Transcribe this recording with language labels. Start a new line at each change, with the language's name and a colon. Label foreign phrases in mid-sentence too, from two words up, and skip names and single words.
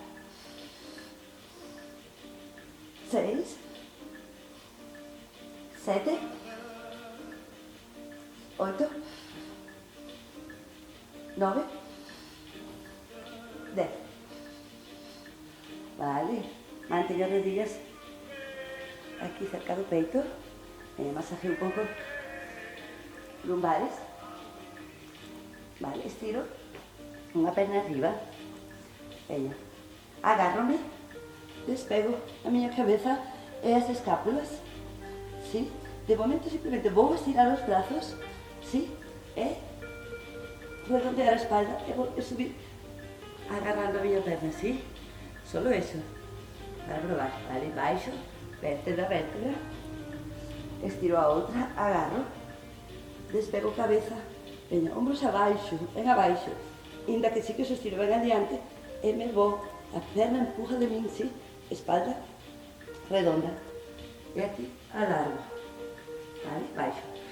Spanish: 6, 7, 8, 9, 10. Vale, mantengo las rodillas aquí cerca del peito. Masajeo un poco lumbares. Vale, estiro una perna arriba.
Galician: Veña, agárrome, despego a miña cabeza e as escápulas. Sí, De momento simplemente vou estirar os brazos, sí, e redondear a espalda e vou subir agarrando a miña perna, sí, solo eso, para probar, vale, baixo, vértebra, vértebra, estiro a outra, agarro, despego cabeza, veña, ombros abaixo, ben abaixo, inda que sí que os estiro ben adiante, e me vou, a perna empuja de min, sí, espalda redonda, e aquí alargo, vale, baixo,